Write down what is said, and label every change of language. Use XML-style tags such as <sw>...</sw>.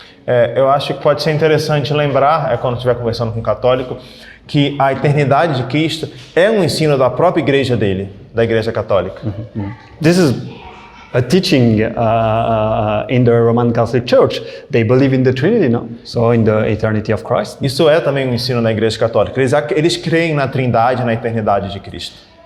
<pt>Eu acho que pode ser interessante lembrar, quando estiver conversando com um católico, que a eternidade de Cristo é um ensino da própria igreja dele, da Igreja Católica.</pt> <en>This is a teaching in the Roman Catholic Church. They believe in the Trinity, no? So in the eternity of Christ.</en> <pt>Isso é também um ensino na Igreja Católica. Eles creem na Trindade, na eternidade de Cristo.</pt>